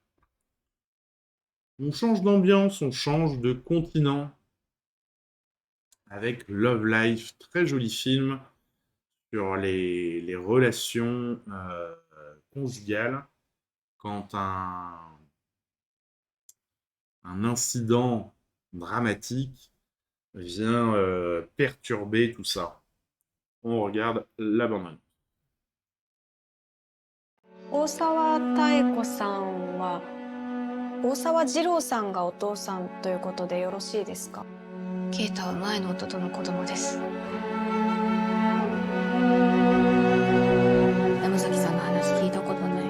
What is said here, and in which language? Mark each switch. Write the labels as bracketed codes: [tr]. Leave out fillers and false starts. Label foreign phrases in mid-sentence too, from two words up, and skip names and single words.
[fr] On change d'ambiance, on change de continent avec Love Life, très joli film sur les relations conjugales quand un incident dramatique vient perturber tout ça. On regarde la bande-annonce. [ja] 大沢妙子さんは大沢二郎さんがお父さんということでよろしいですか？ケイタは前の夫との子供です。山崎さんの話聞いたことない。